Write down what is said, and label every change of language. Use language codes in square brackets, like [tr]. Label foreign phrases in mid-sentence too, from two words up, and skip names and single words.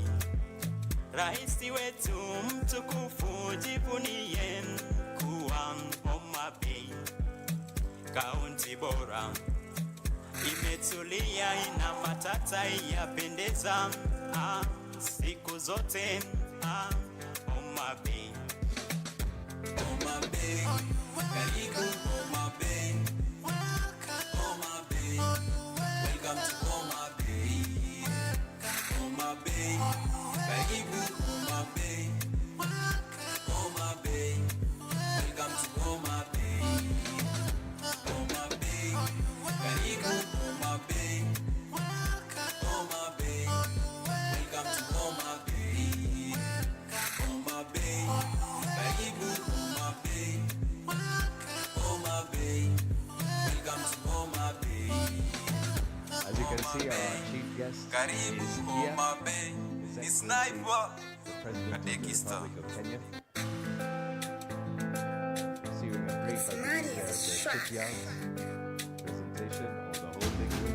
[sw] Raisi wetu mtukufu jivunie kuwa Homa Bay. Kaunti bora imetulia, ina matata yapendeza siku zote. Homa Bay, Homa Bay, karibu Homa Bay, Homa Bay, [en] welcome to [sw] Homa Bay, Homa Bay, karibu Homa Bay, Homa Bay, [en] welcome to [sw] Homa Bay, Homa Bay, karibu Homa Bay, Homa Bay, [en] welcome to [sw] Homa Bay, Homa Bay, karibu Homa Bay, Homa Bay, [en] welcome to [sw] Homa Bay. [en] As you can see, our chief guest is here. His Excellency, the President of the Republic of Kenya. Receiving a brief, I think, the shipyard presentation or the holding room.